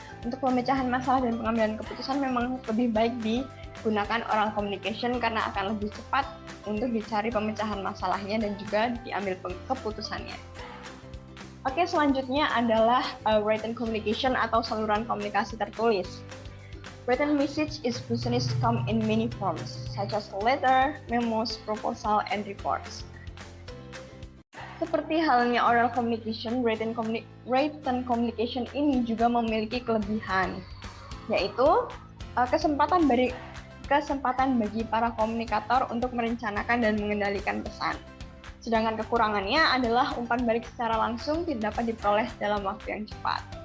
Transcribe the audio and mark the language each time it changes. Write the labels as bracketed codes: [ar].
[id] Untuk pemecahan masalah dan pengambilan keputusan memang lebih baik digunakan oral communication karena akan lebih cepat untuk dicari pemecahan masalahnya dan juga diambil keputusannya. Oke, selanjutnya adalah written communication atau saluran komunikasi tertulis. [en] Written message is business come in many forms, such as letter, memos, proposal, and reports. [id] Seperti halnya oral communication, written communication ini juga memiliki kelebihan, yaitu kesempatan bagi para komunikator untuk merencanakan dan mengendalikan pesan. Sedangkan kekurangannya adalah umpan balik secara langsung tidak dapat diperoleh dalam waktu yang cepat.